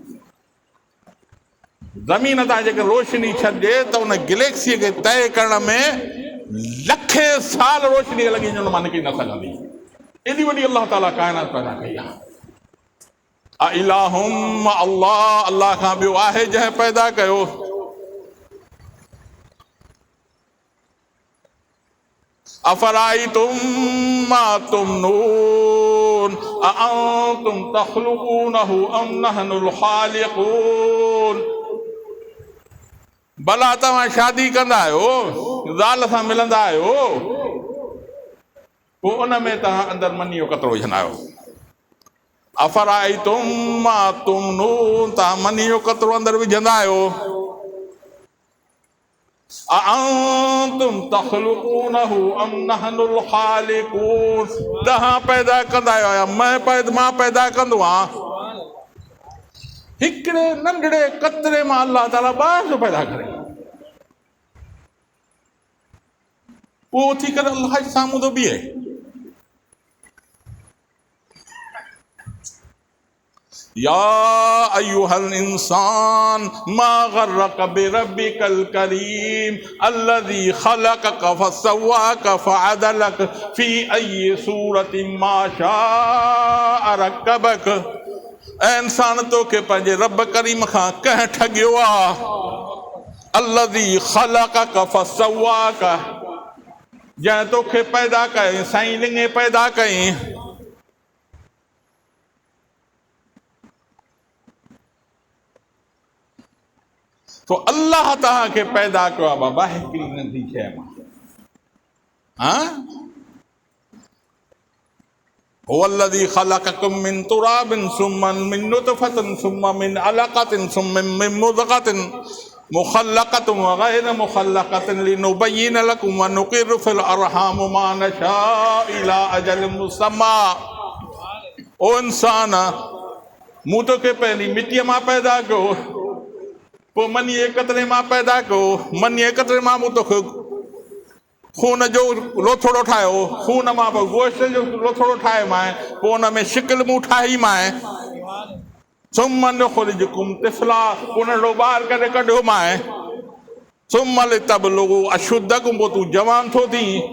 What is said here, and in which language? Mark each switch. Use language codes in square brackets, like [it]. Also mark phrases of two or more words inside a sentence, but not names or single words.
[sd] ज़मीन तां जेके रोशनी छॾिजे त उन गैलेक्सीअ खे तय करण में लखे साल रोशनी लॻी वञे, उन मां निकिरी न सघंदी। एॾी वॾी अल्लाह ताला काइनात पैदा कई आहे। इलाहुम अल्लाह, अल्लाह खां ॿियो आहे जंहिं पैदा कयो। [ar] أفرأيتم ما تمنون أأنتم تخلقونه أم نحن الخالقون. [sd] भला तव्हां शादी कंदा आहियो, ज़ाल सां मिलंदा आहियो, पोइ उन में तव्हां अंदरि मनी जो कतरो विझंदा आहियो। [ar] أفرأيتم ما تمنون, [sd] तव्हां मनी जो कतरो अंदरि विझंदा आहियो। [ar] أأنتم تخلقونه أم نحن الخالقون, [sd] तव्हां पैदा कंदा आहियो या मां पैदा कंदो आहियां? हिकिड़े नंढड़े कतरे मां अल्लाह ताला ॿार जो पैदा करे, उहो थी करे अल्लाह जे साम्हूं थो बीहे। [ar] يا أيها الإنسان ما غرك بربك الكريم الذي خلقك فسواك فعدلك في أي صورة ما شاء ركبك. [sd] ऐं इंसान तोखे पंहिंजे रब करीम खां कंहिं ठगियो आहे? [ar] الذي خلقك فسواك, [sd] जंहिं तोखे पैदा कयईं साईं लिंगे पैदा कयईं। तो अल्लाह तव्हांखे पैदा कयो आहे बाबा हिकिड़ी नंढी शइ मां। [ar] هو الذي خلقكم من تراب ثم من نطفة ثم من علقة ثم من مضغة مخلقة وغير مخلقة لنبين لكم ونقر في الأرحام ما نشاء إلى أجل مسمى. [sd] ओ इंसान, मूं तोखे पहिरीं मिटीअ मां पैदा कयो, पोइ मनीअ कतरे मां पैदा कयो, मनीअ कतरे मां मूं तोखे खून जो लोथड़ो ठाहियो, खून मां पोइ गोश्त जो लोथड़ो ठाहे मां, पोइ हुन में शिकिल मूं ठाही मां, [ar] ثم نخرجكم طفلا, [sd] पोइ नंढो ॿार करे कढियो मां, [ar] ثم لتبلغوا أشدكم, [sd] पोइ तूं जवान थो थी,